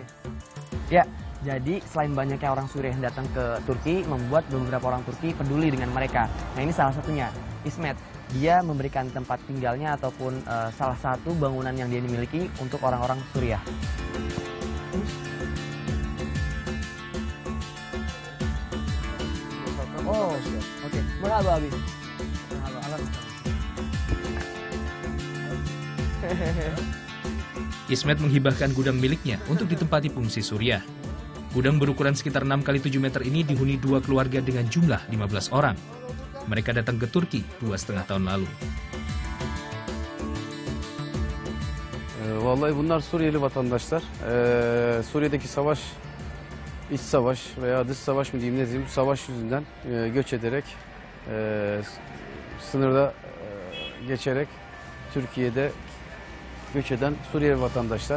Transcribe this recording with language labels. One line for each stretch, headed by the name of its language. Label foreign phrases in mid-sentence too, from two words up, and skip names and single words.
Indonesian: Ya, jadi selain banyaknya orang Suriah yang datang ke Turki, membuat beberapa orang Turki peduli dengan mereka. Nah, ini salah satunya, Ismet. Dia memberikan tempat tinggalnya ataupun salah satu bangunan yang dia miliki untuk orang-orang Suriah. Oh, oke.
Turkish: Merhaba abi.
Indonesian: Ismet menghibahkan gudang miliknya untuk ditempati pengungsi Suriah. Gudang berukuran sekitar 6 x 7 meter ini dihuni 2 keluarga dengan jumlah 15 orang. Mereka datang ke Turki 2,5 tahun lalu.
Turkish: Vallahi bunlar Suriyeli vatandaşlar. Suriye'deki savaş, iç savaş veya dış savaş mı diyeyim ne diyeyim, bu savaş yüzünden göç ederek, sınırda geçerek Türkiye'de göç eden Suriyeli vatandaşlar.